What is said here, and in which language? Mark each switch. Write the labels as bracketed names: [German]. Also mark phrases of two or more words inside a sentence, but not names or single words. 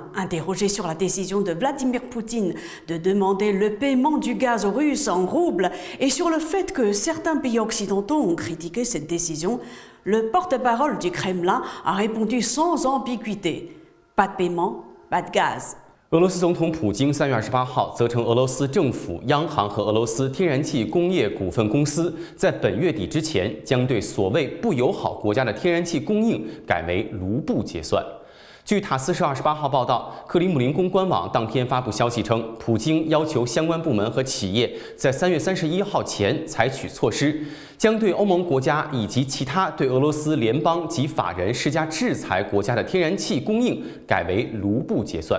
[French] Interrogé sur la décision de Vladimir Poutine de demander le paiement du gaz russe en roubles et sur le fait que certains pays occidentaux ont critiqué cette décision, le porte-parole du Kremlin a répondu sans ambiguïté. Pas de paiement, pas de gaz. [Chinese] 俄罗斯总统普京3月28号责成俄罗斯政府、央行和俄罗斯天然气工业股份公司在本月底之前将对所谓不友好国家的天然气供应改为卢布结算。据塔斯社28号报道，克里姆林宫官网当天发布消息称，普京要求相关部门和企业在3月31号前采取措施，将对欧盟国家以及其他对俄罗斯联邦及法人施加制裁国家的天然气供应改为卢布结算。